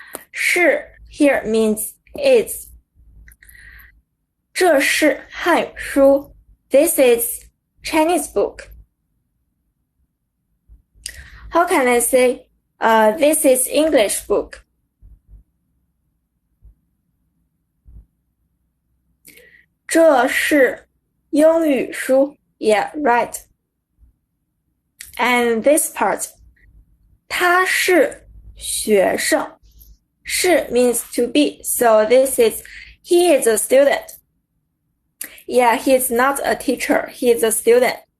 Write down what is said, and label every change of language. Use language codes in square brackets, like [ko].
[en] 是 here means is. [zh] 这是汉语书 [en] This is Chinese book. How can I say this is English book? [zh] 这是英语书 [en] Yeah, right. And this part [zh] 他是学生是 [en] means to be. So this is he is a student. Yeah, he is not a teacher. He is a student.